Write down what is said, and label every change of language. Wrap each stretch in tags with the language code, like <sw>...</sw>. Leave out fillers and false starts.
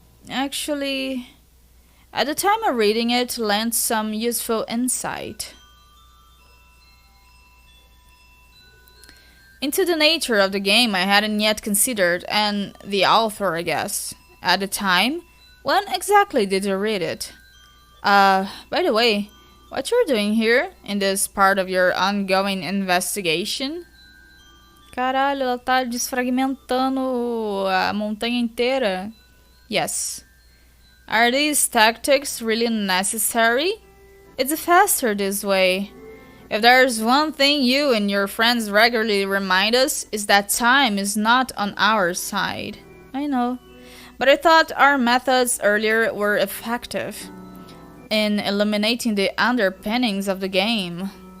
<en>Actually, at the time of reading it, lent some useful insight into the nature of the game I hadn't yet considered, and the author, I guess. At the time, when exactly did you read it? By the way, what you're doing here, in this part of your ongoing investigation?</en> <pt>Caralho, ela tá desfragmentando a montanha inteira.</pt> <en>Yes. Are these tactics really necessary? It's faster this way. If there's one thing you and your friends regularly remind us, is that time is not on our side. I know. But I thought our methods earlier were effective in eliminating the underpinnings of the game.</en>